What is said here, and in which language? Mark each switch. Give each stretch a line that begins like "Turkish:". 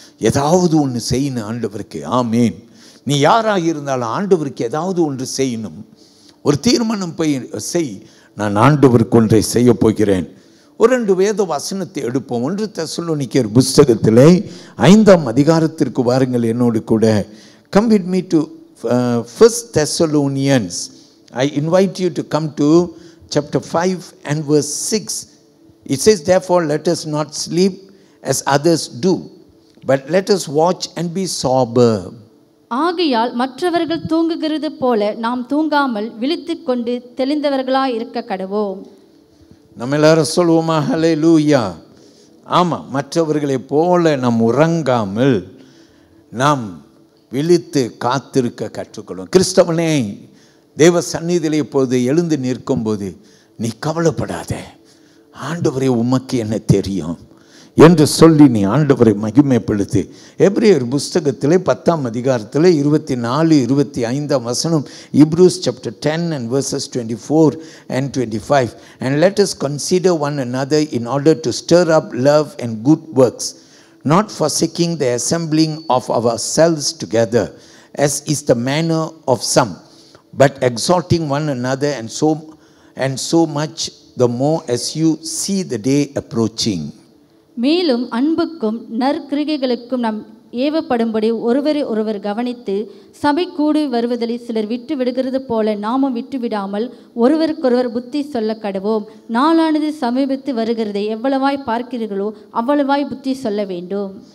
Tamil: ஏதாவது ஒன்று செய்யணும் ஆண்டவருக்கு. ஆமேன். நீ யாராக இருந்தாலும் ஆண்டவருக்கு ஏதாவது ஒன்று செய்யணும். ஒரு தீர்மானம் போய் செய், நான் ஆண்டவருக்கு ஒன்றை செய்ய போகிறேன். ஒரு 2 வேத வசனத்தை எடுப்போம். 1 தெசலோனிக்கேயர் புஸ்தகத்திலே 5ஆம் அதிகாரத்திற்கு வாருங்கள் என்னோடு கூட.
English: Come with me to First Thessalonians. I invite you to come to chapter 5 and verse 6. It says, therefore let us not sleep as others do, but let us watch and be sober.
Tamil: ஆகையால் மற்றவர்கள் தூங்குகிறது போல நாம் தூங்காமல் விழித்துக் கொண்டு தெளிந்தவர்களாய் இருக்க கடவோம். நம்ம எல்லாரும் சொல்லுவோமா ஹல்லேலூயா? ஆமாம், மற்றவர்களைப் போல நாம் உறங்காமல் நாம் விழித்து காத்திருக்க கற்றுக்கொள்ளும். கிறிஸ்தவனே, தேவ சந்நிதியிலே இப்போது எழுந்து நிற்கும்போது நீ கவலைப்படாத. ஆண்டவரே, உமக்கு என்ன தெரியும் என்று சொல்லி நீ ஆண்டவரை மகிமைப்படுத்து. எபிரேயர் புஸ்தகத்திலே 10ஆம் அதிகாரத்தில் 24, 25 வசனம்.
English: Hebrews chapter 10 and verses 24 and 25. And let us consider one another in order to stir up love and good works, not forsaking the assembling of ourselves together, as is the manner of some, but exhorting one another, and so much the more as you see the day approaching.
Tamil: மேலும் அன்புக்கும் நற்கிரிகைகளுக்கும் நாம் ஏவப்படும்படி ஒருவரை ஒருவர் கவனித்து சபை கூடி வருவதில் சிலர் விட்டு விடுகிறது போல நாமும் விட்டு விடாமல் ஒருவருக்கொருவர் புத்தி சொல்ல கடவோம். நாளானது சமீபத்து வருகிறதை எவ்வளவாய் பார்க்கிறீர்களோ அவ்வளவாய் புத்தி சொல்ல வேண்டும்.